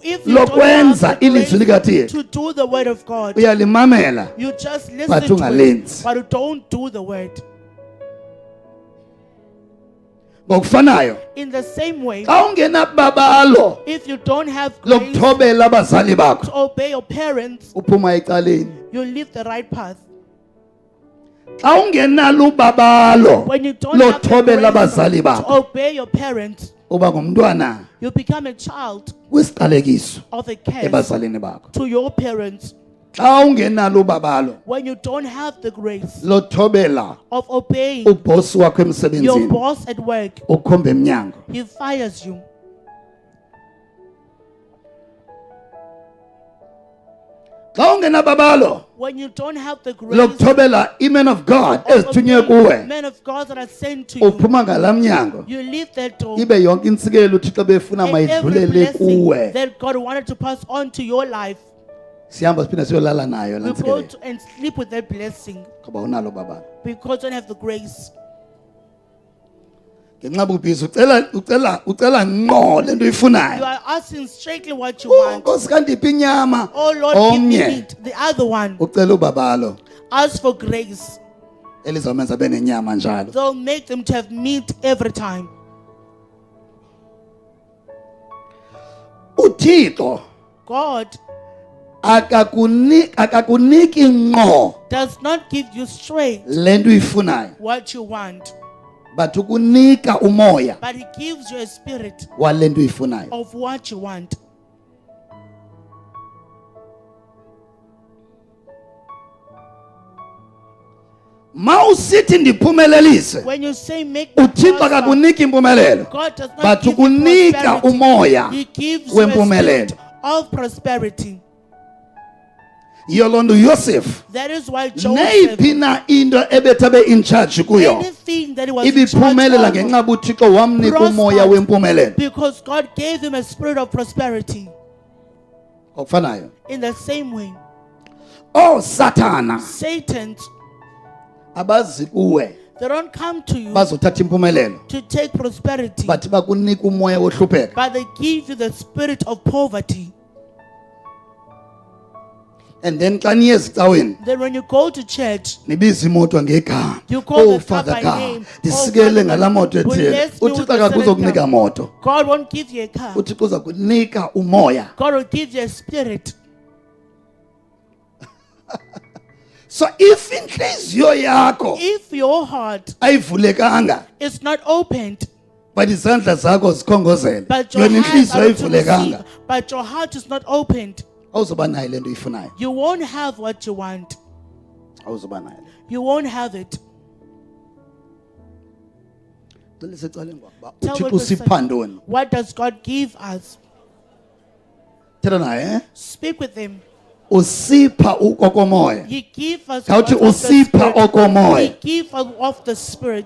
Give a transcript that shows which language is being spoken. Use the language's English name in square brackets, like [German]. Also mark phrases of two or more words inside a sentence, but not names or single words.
[English] If you don't [Xhosa] lokwenza [English] have the [Xhosa] ilizwi [English] grace [Xhosa] likaThixo [English] to do the word of God, [Xhosa] uyalimamela [English] you just listen but to it, [Xhosa] ungalenzi. [English] but you don't do the word. [Xhosa] ngokufanayo [English] In the same way, [Xhosa] xa ungenababalo [English] if you don't have grace [Xhosa] lokuthobela abazali [English] to [Xhosa] bakho [English] obey your parents, [Xhosa] uphuma ecaleni. [English] you leave the right path. [Xhosa] Xa ungenalo ubabalo [English] When you don't have the [Xhosa] lokuthobela [English] grace [Xhosa] abazali [English] to [Xhosa] bakho [English] obey your parents, [Xhosa] uba ngumntwana [English] you become a child [Xhosa] wesiqalekiso [English] of a curse [Xhosa] ebazalini bakho. [English] to your parents. [Xhosa] Xa ungenalo ubabalo [English] When you don't have the grace [Xhosa] lothobela [English] of obeying [Xhosa] ubhosi wakho [English] your [Xhosa] emsebenzini [English] boss at work, [Xhosa] ukhomba emnyango. [English] he fires you. [Xhosa] Xa ungenababalo [English] When you don't have the grace [Xhosa] lokuthobela imen [English] of God of [Xhosa] ezithunywe [English] obeying [Xhosa] kuwe [English] men of God that are sent to you, [Xhosa] uphuma ngala mnyango [English] you leave that door. [Xhosa] ibe yonke intsikelo uthixo befuna [English] And every [Xhosa] mayidlulele [English] blessing [Xhosa] kuwe. [English] that God wanted to pass on to your life, [Xhosa] Sihamba siphinde siyolala nayo la [English] you go [Xhosa] ntsikelo [English] to and sleep with that blessing [Xhosa] ngoba unalo babalo. [English] because you don't have the grace. [Xhosa] Ngenxa bubhizi ucela ngqo lento [English] You [Xhosa] uyifunayo. [English] are asking straightly what you want. [Xhosa] Nkosi kandiphi inyama. [English] Oh Lord, give me [Xhosa] Omnye [English] meat. The other one, [Xhosa] ucela ubabalo [English] ask for grace. [Xhosa] elizamenza benenyama njalo. [English] They'll make them to have meat every time. [Xhosa] uThixo [English] God [Xhosa] akakuniki ngqo [English] does not give you straight [Xhosa] lento uyifunayo, [English] what you want, [Xhosa] but ukunika umoya [English] but He gives you a spirit [Xhosa] walento uyifunayo. [English] of what you want. [Xhosa] Mawusithi ndiphumelelise, [English] When you say make me [Xhosa] uThixo [English] prosper, [Xhosa] akakuniki impumelelo, [English] God does not but give you [Xhosa] ukunika [English] prosperity. [Xhosa] umoya [English] He gives you a [Xhosa] wempumelelo. [English] spirit of prosperity. [Xhosa] Yiyo loo nto uYosef [English] That is why Joseph, [Xhosa] neyiphi na into ebethabe [English] in charge [Xhosa] kuyo [English] anything that he was in charge [Xhosa] ibiphumelela [English] of, [Xhosa] ngenxa uThixo wamnika umoya wempumelelo. [English] because God gave him a spirit of prosperity. [Xhosa] Okufanayo [English] In the same way, [Xhosa] Sathana [English] Satan, [Xhosa] abazi kuwe [English] they don't come to you [Xhosa] bazothatha impumelelo, [English] to take prosperity, [Xhosa] but bakunika umoya wohlupheka. [English] but they give you the spirit of poverty. And then [Xhosa] xa niye ezicaweni [English] Then when you go to church, [Xhosa] nibiza imoto ngegama. [English] you call the car Father by God, name. [Xhosa] ndisikele ngala moto ethile. [English] Bless me with [Xhosa] uThixo [English] a [Xhosa] akakuzokunika [English] certain car. [Xhosa] moto, [English] God won't give you a car. [Xhosa] uThixo uza kunika umoya. [English] God will give you a spirit. So if [Xhosa] inhliziyo yakho [English] If your heart [Xhosa] ayivulekanga [English] is not opened, [Xhosa] but izandla zakho zikhongozela, [English] but your [Xhosa] yona [English] hands [Xhosa] inhliziyo [English] are to receive, [Xhosa] ayivulekanga, [English] but your heart is not opened, [Xhosa] awuzoba nayo lento uyifunayo. [English] you won't have what you want. [Xhosa] Awuzoba nayo. [English] You won't have it. [Xhosa] Cela secaleni ngokuba [English] Tell [Xhosa] uThixo [English] what we're saying. [Xhosa] usipha ntoni? [English] What does God give us? [Xhosa] Thetha naye, [English] Speak with Him. [Xhosa] usipha ukokomoya. [English] He gives us [Xhosa] Khawuthi [English] of the [Xhosa] usipha [English] Spirit. [Xhosa] okomoya. [English] He gives us of the Spirit.